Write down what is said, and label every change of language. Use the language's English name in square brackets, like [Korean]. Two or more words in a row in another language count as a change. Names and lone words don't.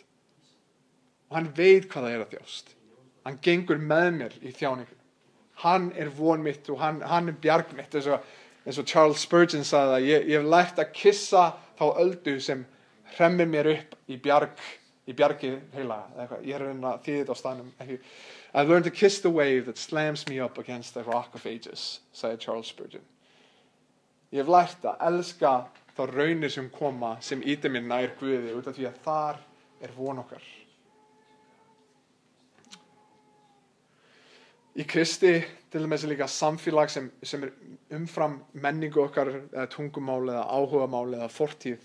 [Icelandic] Og hann veit hvað það að þjást. Hann gengur með mér í þjáningum. Hann von mitt og hann bjarg mitt. Eins og Charles Spurgeon sagði að ég hef lært að kissa þá öldu sem hremmir mér upp í bjargi heilaga. Ég reyna að þýða þetta á staðnum. [English] I've learned to kiss the wave that slams me up against the rock of ages, [Icelandic] sagði Charles Spurgeon. Ég hef lært að elska þá raunir sem koma sem ýta mér nær Guði út af því að þar von okkar. Í Kristi til dæmis líka samfélag sem umfram menningu okkar eða tungumál eða áhugamál eða fortíð.